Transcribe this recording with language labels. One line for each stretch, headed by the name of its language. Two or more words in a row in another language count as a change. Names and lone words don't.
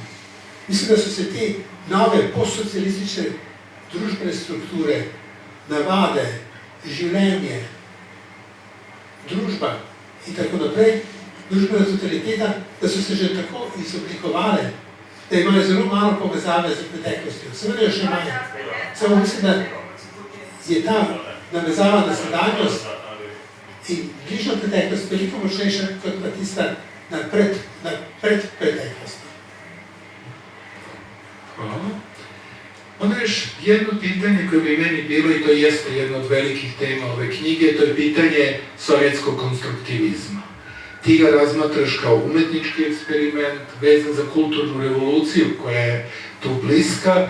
Slovenian: Mislim, da so se te nove postsocialistične družbene strukture, navade, življenje, družba in tako naprej, družbena totaliteta, da so se že tako izoblikovale, da imajo zelo malo povezave z preteklostjo. Seveda jo še imajo. Samo mislim, da je ta navezava na sedanjost in bližnjo preteklost veliko močnejša kot pa tista na predpreteklost.
Serbian: Hvala. Onda još jedno pitanje koje bi meni bilo, i to jeste jedno od velikih tema ove knjige, to je pitanje sovjetskog konstruktivizma. Ti ga razmatraš kao umetnički eksperiment, vezan za kulturnu revoluciju koja je tu bliska.